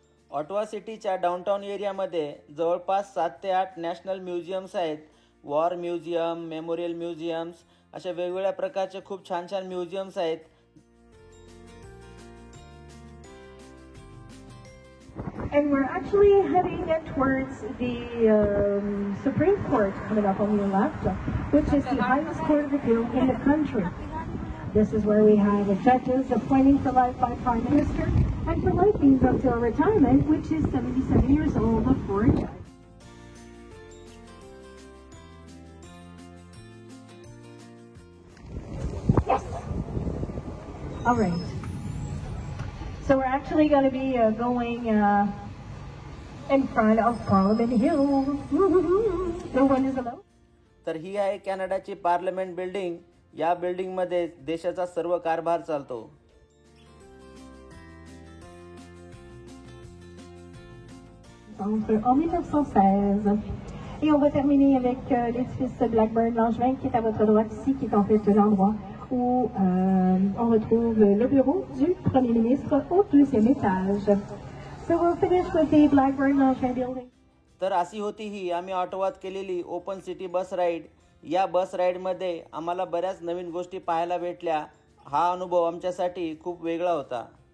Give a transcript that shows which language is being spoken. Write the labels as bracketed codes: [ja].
[mr] Ottawa सिटीच्या downtown एरियामध्ये जवळपास 7 ते 8 नॅशनल म्युझियम्स आहेत. वॉर म्युझियम, मेमोरियल म्युझियम्स अशा वेगवेगळ्या प्रकारचे खूप छान छान म्युझियम्स आहेत. [en] And we're actually heading towards the Supreme Court coming up on your left, which is the highest court of appeal in the country. This is where we have judges appointed for life by Prime Minister and for life means until retirement, which is 77 years old for a judge. Yes. All right. So we're actually going to be going in front of Parliament Hill. No one is alone. [mr] तर ही आहे कॅनडाची parliament building. या बिल्डिंगमध्ये देशाचा सर्व कारभार चालतो. [fr] En 1916. Et on va terminer avec l'édifice Blackburn Langevin qui est à votre droite ici, qui est en fait l'endroit où on retrouve le bureau du Premier ministre au 2e étage. [en] So we'll finish with the Blackburn Langevin building. [mr] तर अशी होती ही आम्ही ऑटोवात केलेली open city bus ride. या बस राईडमध्ये आम्हाला बऱ्याच नवीन गोष्टी पाहायला भेटल्या. हा अनुभव आमच्यासाठी खूप वेगळा होता.